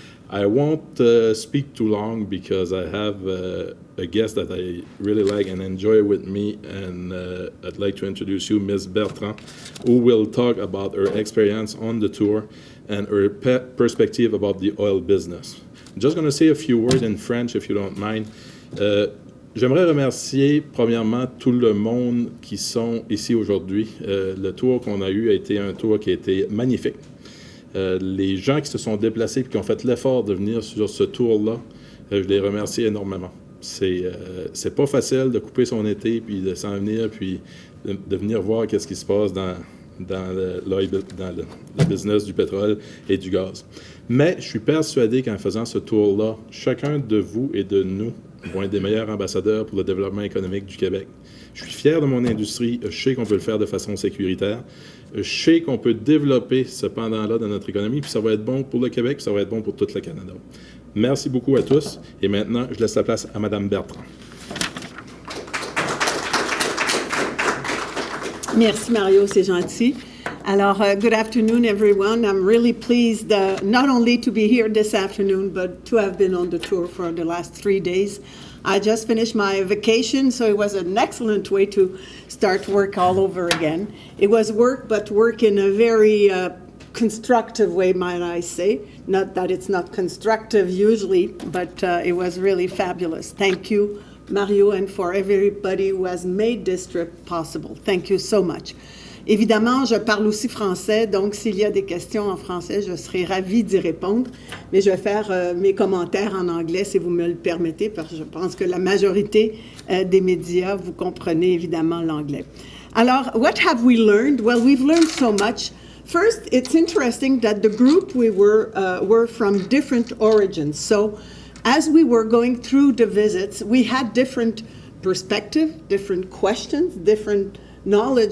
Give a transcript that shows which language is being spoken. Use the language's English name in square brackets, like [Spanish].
[English] I won't speak too long because I have a guest that I really like and enjoy with me, and I'd like to introduce you Ms. Bertrand, who will talk about her experience on the tour and her perspective about the oil business. I'm just going to say a few words in French, if you don't mind. [French] J'aimerais remercier premièrement tout le monde qui sont ici aujourd'hui. Le tour qu'on a eu a été un tour qui a été magnifique. Les gens qui se sont déplacés et qui ont fait l'effort de venir sur ce tour-là, je les remercie énormément. C'est pas facile de couper son été puis de s'en venir puis de venir voir qu'est-ce qui se passe dans le business du pétrole et du gaz. Mais je suis persuadé qu'en faisant ce tour-là, chacun de vous et de nous vont être des meilleurs ambassadeurs pour le développement économique du Québec. Je suis fier de mon industrie. Je sais qu'on peut le faire de façon sécuritaire. Je sais qu'on peut développer ce pendant-là dans notre économie, puis ça va être bon pour le Québec, puis ça va être bon pour tout le Canada. Merci beaucoup à tous. Et maintenant, je laisse la place à Mme Bertrand. Merci Mario, c'est gentil. [English] Alors, good afternoon everyone. I'm really pleased not only to be here this afternoon, but to have been on the tour for the last 3 days. I just finished my vacation, so it was an excellent way to start work all over again. It was work, but work in a very constructive way, might I say. Not that it's not constructive usually, but it was really fabulous. Thank you, Mario, and for everybody who has made this trip possible. Thank you so much. [French] Évidemment, je parle aussi français, donc s'il y a des questions en français, je serai ravie d'y répondre, mais je vais faire mes commentaires en anglais si vous me le permettez, parce que je pense que la majorité des médias, vous comprenez évidemment l'anglais. [English] Alors, what have we learned? Well, we've learned so much. First, it's interesting that the group we were from different origins. So, as we were going through the visits, we had different perspectives, different questions, different knowledge.